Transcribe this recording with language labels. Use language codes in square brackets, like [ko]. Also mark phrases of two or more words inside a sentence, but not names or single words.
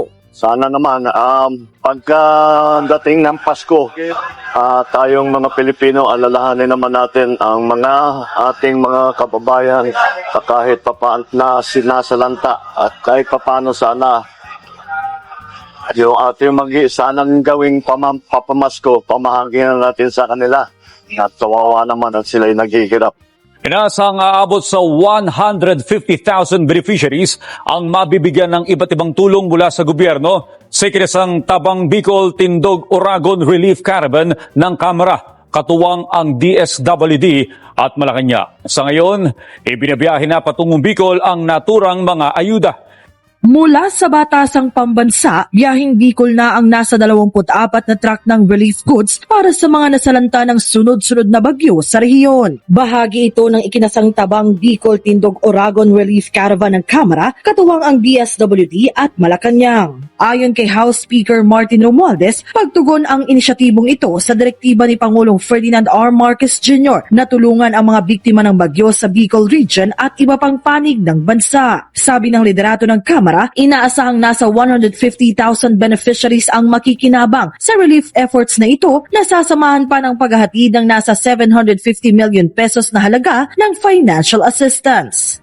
[tl] Sana naman, pagkadating ng Pasko, tayong mga Pilipino, alalahanin naman natin ang ating mga kababayan kahit papaano na sinasalanta at kahit papaano sana yung ating sanang gawing papamasko, pamahaginan natin sa kanila. At kawawa naman at sila'y naghihirap. Inasang aabot sa 150,000 beneficiaries ang mabibigyan ng iba't ibang tulong mula sa gobyerno sa ikinasang Tabang Bicol Tindog Oragon Relief Caravan ng Kamara, katuwang ang DSWD at Malacanang. Sa ngayon, ibinabiyahe na patungong Bicol ang naturang mga ayuda. Mula sa batasang pambansa, biyahing Bicol na ang nasa 24 na truck ng [en] relief goods [tl] para sa mga nasalanta ng sunod-sunod na bagyo sa rehiyon. Bahagi ito ng ikinasang Tabang Bicol Tindog Oragon Relief Caravan ng Kamara, katuwang ang DSWD at Malacanang. Ayon kay House Speaker Martin Romualdez, pagtugon ang inisyatibong ito sa direktiba ni Pangulong Ferdinand R. Marcos Jr. na tulungan ang mga biktima ng bagyo sa Bicol Region at iba pang panig ng bansa. Sabi ng liderato ng Kamara, inaasahang nasa 150,000 beneficiaries ang makikinabang sa [en] relief efforts [tl] na ito na sasamahan pa ng paghahatid ng nasa 750 [en] million pesos [tl] na halaga ng [en] financial assistance.